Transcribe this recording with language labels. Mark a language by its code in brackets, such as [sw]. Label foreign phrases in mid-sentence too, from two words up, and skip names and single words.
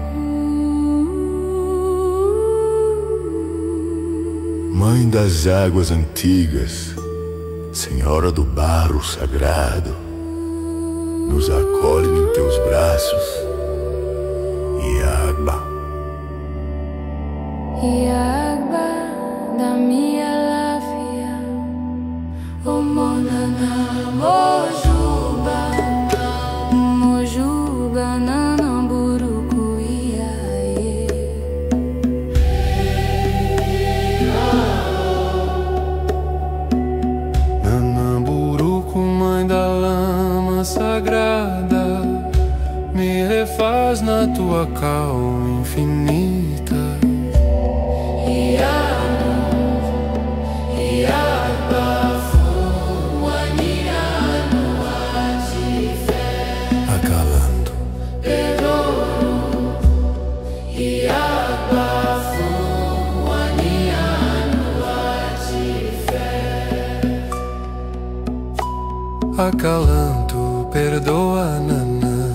[pt] Mãe das águas antigas, Senhora do barro sagrado, nos acolhe em teus braços. [yo] Iagba. Iagba [pt] da minha [yo] lafia, o monana mojuba, mojuba nanã buruku iaê. [pt] Nanã Buruku, mãe da lama sagrada, me refaz na tua calma infinita. Acalando, acalanto, perdoa, nanã,